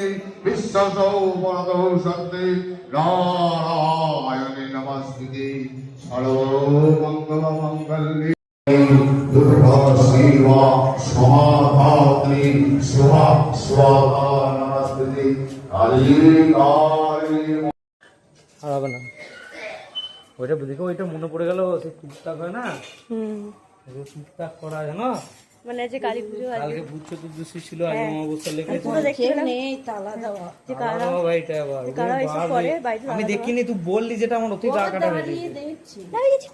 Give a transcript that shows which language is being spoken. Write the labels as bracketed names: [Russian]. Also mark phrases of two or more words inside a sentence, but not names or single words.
[Sanskrit] विश्वसौ वरदौ शक्ति नारायणे नमस्ते सर्वमङ्गलमङ्गल्ये दुर्गा शिवा समाधात्री स्वाहा स्वाहा नमस्ते काली काली। [Bangla] আর হবে না ওইটা দেখো, ওইটা মনে পড়ে গেল, সেই টুকটাক হয় না, টুকটাক করা জানো, মানে যে কালী পুজো কালকে ভূত চতুর্দশী ছিল, আজ অমাবস্যা লেগেছে। আমি দেখিনি, তুই বললি যেটা আমার অতি গা কাটা হয়ে গেছে।